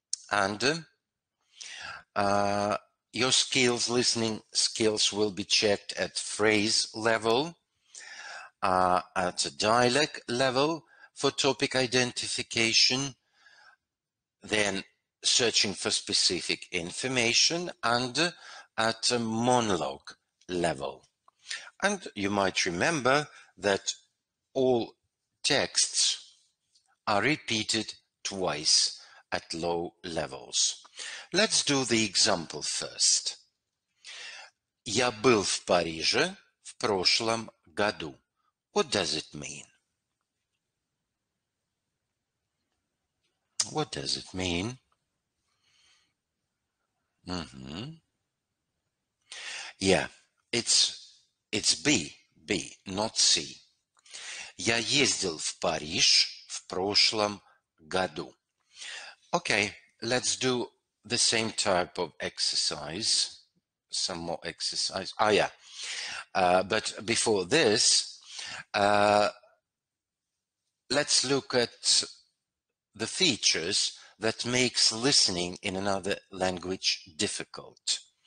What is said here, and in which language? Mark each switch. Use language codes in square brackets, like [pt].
[en] And your listening skills will be checked at phrase level, at dialect level for topic identification, then searching for specific information, and at a monologue level. And you might remember that all texts are repeated twice at low levels. Let's do the example first. [ru] Я был в Париже в прошлом году. [en] What does it mean? What does it mean? Yeah, it's B, not C. [ru] Я ездил в Париж в прошлом году. [en] Okay, let's do the same type of exercise. Some more exercise. Oh, yeah. But before this, let's look at the features that makes listening in another language difficult.